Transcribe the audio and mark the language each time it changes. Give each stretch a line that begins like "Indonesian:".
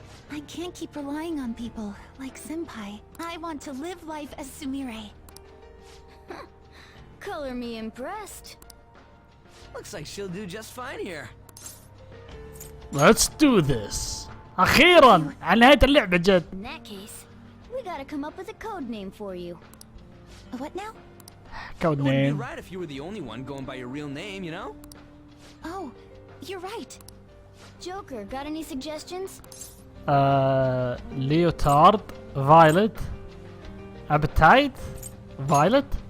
English: I can't keep relying on people like Senpai. I want to live life as Sumire. Color me impressed. Looks like she'll do just fine here. Let's do this.
Arabic: أخيرا على نهاية اللعبة جد.
English: In that case, we gotta come up with a code name for you. What now? Code It wouldn't name. be right if you were the only one going by your real name, you know? Oh, you're right. Joker, got any suggestions? Leotard, Violet, Appetite, Violet.